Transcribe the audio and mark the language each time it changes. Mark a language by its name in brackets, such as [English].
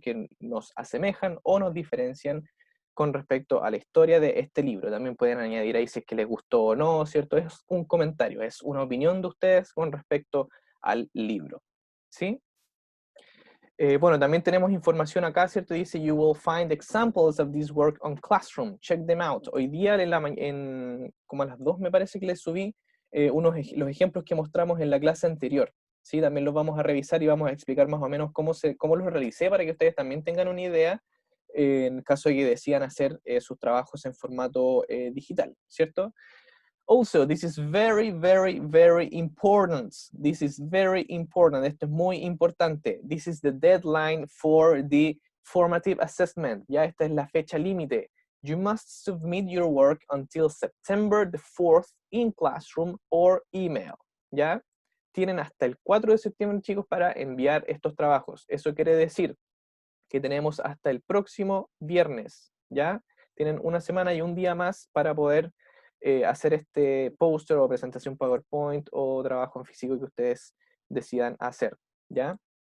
[Spanish] Que nos asemejan o nos diferencian con respecto a la historia de este libro. También pueden añadir ahí si es que les gustó o no, ¿cierto? Es un comentario, es una opinión de ustedes con respecto al libro, ¿sí? Bueno, también tenemos información acá, ¿cierto? Dice, [English] you will find examples of this work on Classroom. Check them out. [Spanish] Hoy día, como a las 2 me parece que les subí los ejemplos que mostramos en la clase anterior. ¿Sí? También los vamos a revisar y vamos a explicar más o menos cómo los realicé para que ustedes también tengan una idea en caso de que decidan hacer sus trabajos en formato digital, ¿cierto? [English] Also, this is very, very, very important. This is very important. [Spanish] Esto es muy importante. [English] This is the deadline for the formative assessment. [Spanish] Ya esta es la fecha límite. [English] You must submit your work until September the 4th in classroom or email. [Spanish] ¿Ya? Tienen hasta el 4 de septiembre, chicos, para enviar estos trabajos. Eso quiere decir que tenemos hasta el próximo viernes. ¿Ya? Tienen una semana y un día más para poder hacer este póster o presentación PowerPoint o trabajo en físico que ustedes decidan hacer, ¿ya?